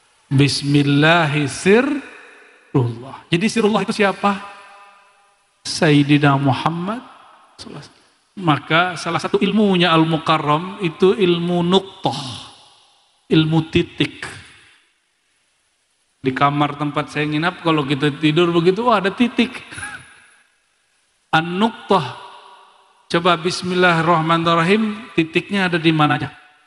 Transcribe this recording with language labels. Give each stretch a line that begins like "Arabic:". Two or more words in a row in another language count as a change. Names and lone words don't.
Indonesian: Bismillahirrahmanirrahim. Jadi sirullah itu siapa?
Arabic: سيدنا محمد صلى الله عليه وسلم.
Indonesian: Maka salah satu ilmunya Al-Mukarram itu ilmu nuqtah, ilmu titik. Di kamar tempat saya nginap kalau kita tidur begitu, ada titik. An-nuqtah. Coba bismillahirrahmanirrahim, titiknya ada di mana aja?